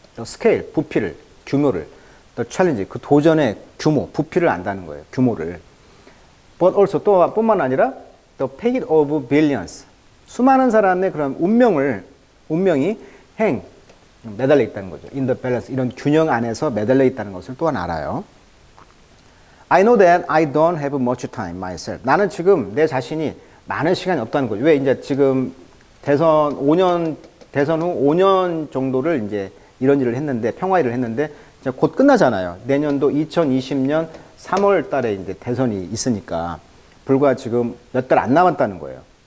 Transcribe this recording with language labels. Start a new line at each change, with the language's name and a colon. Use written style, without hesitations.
Korean: the scale, 부피를, 규모를, the challenge, 그 도전의 규모, 부피를 안다는 거예요. 규모를. But also, 또 뿐만 아니라 the fate of billions, 수많은 사람의 그런 운명이 매달려 있다는 거죠. in the balance, 이런 균형 안에서 매달려 있다는 것을 또한 알아요.
English: I know that I don't have much time myself.
Korean: 나는 지금 내 자신이 많은 시간이 없다는 거죠. 왜 이제 지금 대선 후 5년 정도를 이제 이런 일을 했는데, 평화 일을 했는데, 이제 곧 끝나잖아요. 내년도 2020년 3월 달에 이제 대선이 있으니까, 불과 지금 몇 달 안 남았다는 거예요.